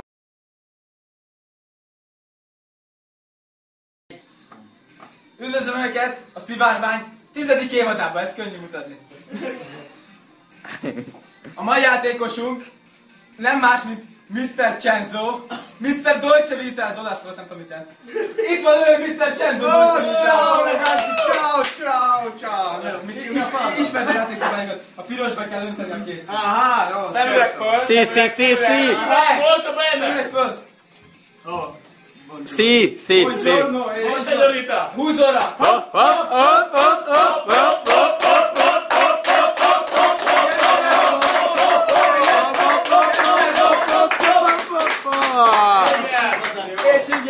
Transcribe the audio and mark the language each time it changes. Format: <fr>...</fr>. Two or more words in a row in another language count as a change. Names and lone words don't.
<hu>Üdvözlöm Önöket a Szivárvány 10. évadában, ez könnyű mutatni. A mai játékosunk nem más, mint Mr. Cenzo, Mr. Dolce Vita, az olasz volt, nem tudom mit jelent. Itt van ő, Mr. Cenzo Dolce Vita!</hu> <it>Ciao ragazzi, ciao, ciao, ciao.</it> <hu>Ismerd a játékszabályokat, a pirosba kell önteni a kész. Aha, jó. Szemüveg föl! Sí. Voltam benne! Szemüveg föl! Sí. Buongiorno és... Most señorita! Húzóra! És igen!</hu>